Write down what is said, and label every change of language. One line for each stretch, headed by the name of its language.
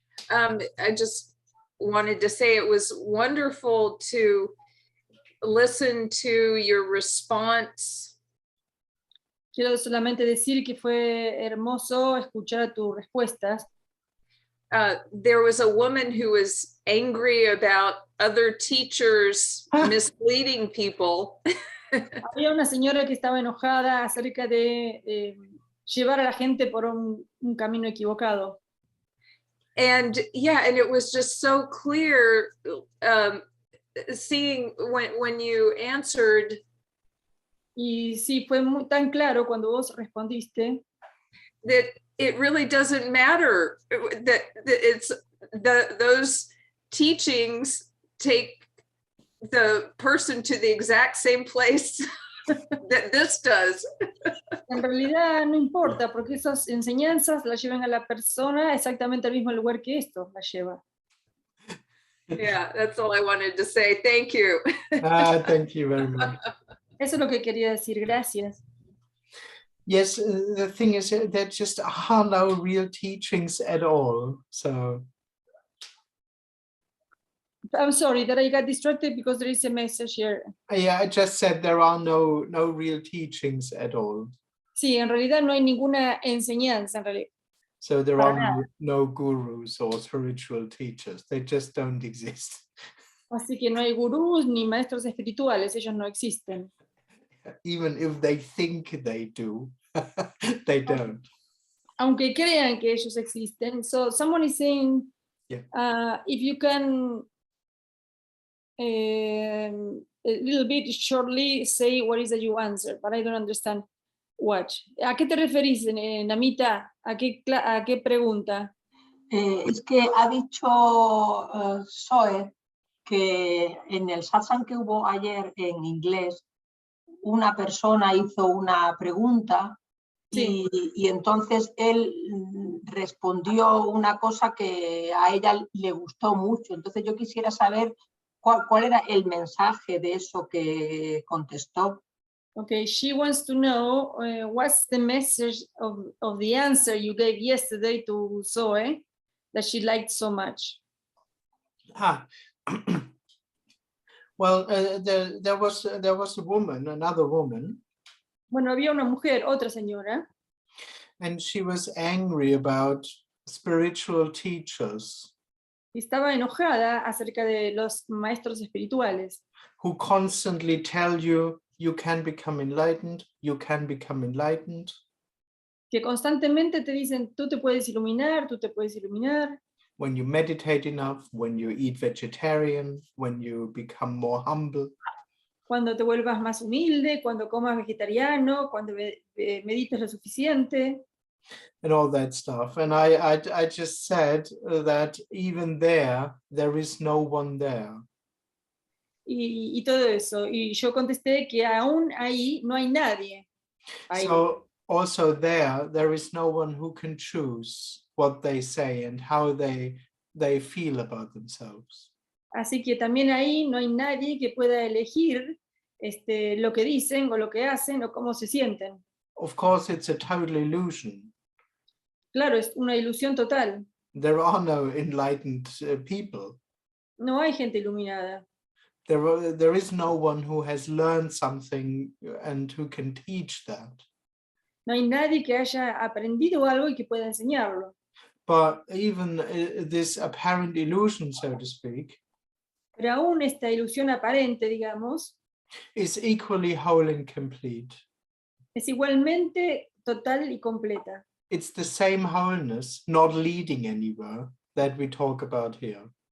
English: I just wanted to say it was wonderful to listen to your response.
Spanish: quiero solamente decir que fue hermoso escuchar tus respuestas
English: there was a woman who was angry about other teachers misleading people.
Spanish: Había una señora que estaba enojada acerca de llevar a la gente por un camino equivocado.
English: And yeah, and it was just so clear seeing when you answered.
Spanish: Y sí, fue tan claro cuando vos respondiste.
English: That it really doesn't matter that it's those teachings take the person to the exact same place that this does.
Spanish: En realidad no importa, porque esas enseñanzas las llevan a la persona exactamente al mismo lugar que esto la lleva.
English: Yeah, that's all I wanted to say. Thank you. Thank you very much.
Spanish: Eso es lo que quería decir, gracias.
English: Yes, the thing is there just are no real teachings at all. So I'm sorry that I got distracted because there is a message here. yeah, I just said there are no real teachings at all.
Spanish: Sí, en realidad no hay ninguna enseñanza, en realidad.
English: So there are no gurus or spiritual teachers. They just don't exist.
Spanish: Así que no hay gurús ni maestros espirituales, ellos no existen.
English: Even if they think they do, they don't.
Spanish: Aunque crean que ellos existen.
English: So someone is saying, if you can a little bit shortly say what is that you answer, but I don't understand what.
Spanish: ¿A qué te referís, Namita? ¿A qué pregunta? Es que ha dicho Zoe que en el satsang que hubo ayer en inglés, una persona hizo una pregunta y entonces él respondió una cosa que a ella le gustó mucho. Entonces yo quisiera saber cuál era el mensaje de eso que contestó.
English: Okay, she wants to know what's the message of the answer you gave yesterday to Zoe that she liked so much. Well, there was a woman, another woman.
Spanish: Bueno, había una mujer, otra señora.
English: And she was angry about spiritual teachers.
Spanish: Estaba enojada acerca de los maestros espirituales.
English: Who constantly tell you can become enlightened, you can become enlightened.
Spanish: Que constantemente te dicen, tú te puedes iluminar, tú te puedes iluminar.
English: When you meditate enough, when you eat vegetarian, when you become more humble.
Spanish: Cuando te vuelvas más humilde, cuando comas vegetariano, cuando medites lo suficiente.
English: And all that stuff. And I just said that even there is no one there.
Spanish: Y todo eso. Y yo contesté que aún ahí no hay nadie. Ahí.
English: So also there is no one who can choose what they say and how they feel about themselves.
Spanish: Así que también ahí no hay nadie que pueda elegir lo que dicen o lo que hacen o cómo se sienten.
English: Of course, it's a total illusion.
Spanish: Claro, es una ilusión total.
English: There are no enlightened people.
Spanish: No hay gente iluminada.
English: There is no one who has learned something and who can teach that.
Spanish: No hay nadie que haya aprendido algo y que pueda enseñarlo.
English: But even this apparent illusion, so to speak,
Spanish: pero aún esta ilusión aparente, digamos,
English: is equally whole and complete.
Spanish: Es igualmente total y completa.
English: It's the same wholeness, not leading anywhere, that we talk about here.